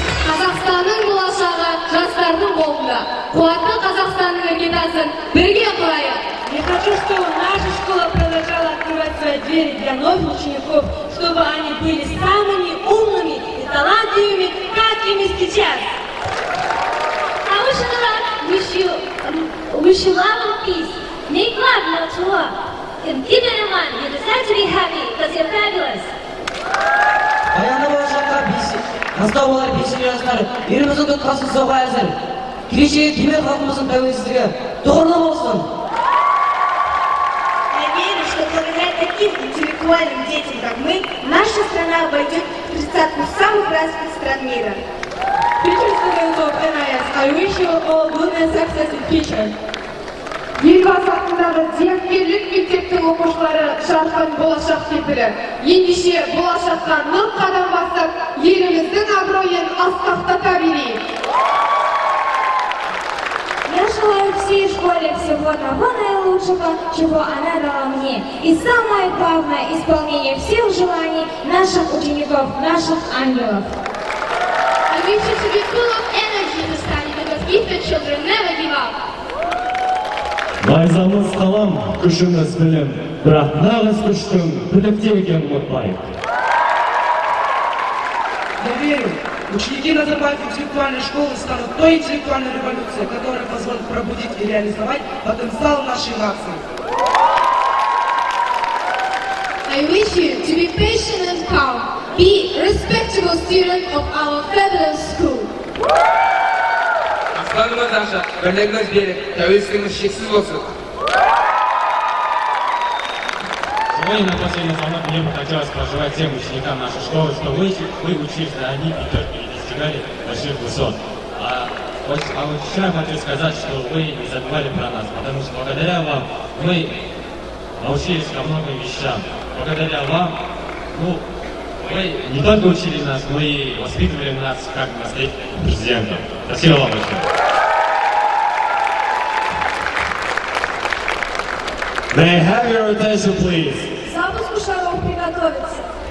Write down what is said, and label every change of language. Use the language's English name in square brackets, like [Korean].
[Kazakh] Қазақстанның болашағы жастардың қолында. Қуатты Қазақстанның іргетасын бірге құрайық. [Russian] Я хочу, чтобы наша школа продолжала открывать свои двери для новых учеников, чтобы они были самыми умными и талантливыми, как ими сейчас. [English] I wish you love and peace. Make love, not to love. And keep it in mind, you decide to be happy because you're fabulous. [Kazakh] Баянды болашаққа бастау болар бесік жастар, еліміздің тұтқасын соға әзір. Келешегі кемел халқымыздың тәуелсіздігі тұғырлы болсын. [Russian] Я верю, что благодаря таким интеллектуальным детям, как мы, наша страна войдет в тридцатку самых развитых стран мира. [English] Future students of NIS, I wish you all good and success in future. [Kazakh] Елбасы атындағы зияткерлік мектептің оқушылары жарқын болашақ кепілі. Ендеше болашаққа нық қадам басып, еліміздің абыройын асқақтата берейік. [Russian] Я желаю всей школе всего того наилучшего, чего она дала мне. И самое главное – исполнение всех желаний наших учеников, наших ангелов. [English] I wish you to be full of energy to study, because gifted children never give up. [Kazakh] Найзамыз қалам, күшіміз білім, бірақ нағыз күштің білікте екенін ұмытпайық. [Russian] Я верю, ученики Назарбаев интеллектуальной школы станут той интеллектуальной революцией, которая позволит пробудить и реализовать потенциал нашей нации. [English] I wish you to be patient and calm. Be a respectable student of our fabulous school. [Kazakh] Аспанымыз ашық, бірлігіміз берік, тәуелсіздігіміз шексіз болсын. [Russian] Сегодня на последний звонок мне бы хотелось пожелать всем ученикам нашей школы, что вы учились, а они и достигали больших высот. А вот еще я хочу сказать, что вы не забывали про нас, потому что благодаря вам мы научились ко многим вещам. Благодаря вам, вы не только учили нас, но и воспитывали нас как наследников президента. Спасибо вам большое. [English] May I have your attention, please? [Russian] Запуску шаров приготовиться.